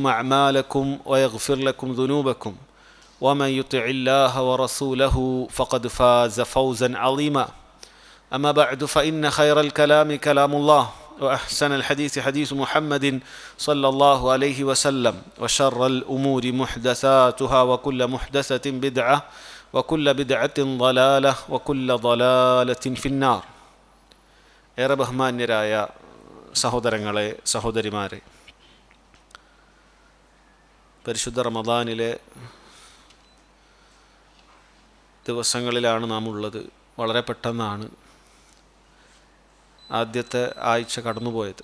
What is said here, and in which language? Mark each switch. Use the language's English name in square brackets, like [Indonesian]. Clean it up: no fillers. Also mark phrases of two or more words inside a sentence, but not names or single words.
[Arabic] أعمالكم ويغفر لكم ذنوبكم ومن يطع الله ورسوله فقد فاز فوزا عظيما أما بعد فإن خير الكلام كلام الله وأحسن الحديث حديث محمد صلى الله عليه وسلم وشر الأمور محدثاتها وكل محدثة بدعة وكل بدعة ضلالة وكل ضلالة في النار. [Malayalam] ഏറെ ബഹുമാന്യരായ സഹോദരങ്ങളെ സഹോദരിമാരെ, പരിശുദ്ധ റമദാനിലെ ദിവസങ്ങളിലാണ് നാം ഉള്ളത്. വളരെ പെട്ടെന്നാണ് ആദ്യത്തെ ആഴ്ച കടന്നുപോയത്.